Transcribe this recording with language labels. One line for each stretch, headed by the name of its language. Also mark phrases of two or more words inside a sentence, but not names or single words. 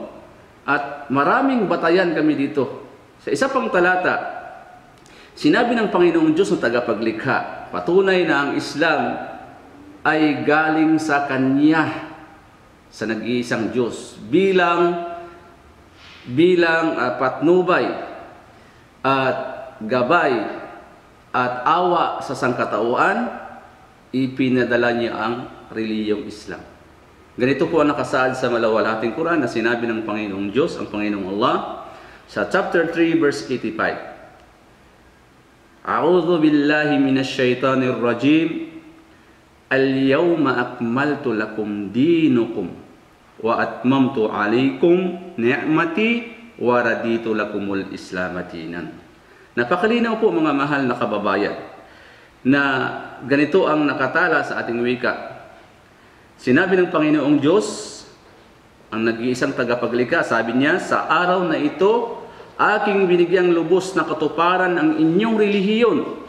Filipino: At maraming batayan kami dito. Sa isa pang talata, sinabi ng Panginoong Diyos na tagapaglikha, patunay na ang Islam ay galing sa Kanya, sa nag-iisang Diyos, bilang patnubay at gabay at awa sa sangkatauhan, ipinadala niya ang relihiyong Islam. Ganito po ang nakasaad sa malawalhating Quran na sinabi ng Panginoong Diyos, ang Panginoong Allah, sa
English: chapter 3 verse 85.
Arabic: أعوذ بالله من الشيطان الرجيم. اليوم أكملت لكم دينكم وأتممت عليكم نعمتي ورضيت لكم الإسلام دينا.
Filipino: Napakalinaw po mga mahal na kababayan na ganito ang nakatala sa ating wika. Sinabi ng Panginoong Diyos, ang nag-iisang tagapaglikha, sabi niya, sa araw na ito, aking binigyang lubos na katuparan ang inyong relihiyon.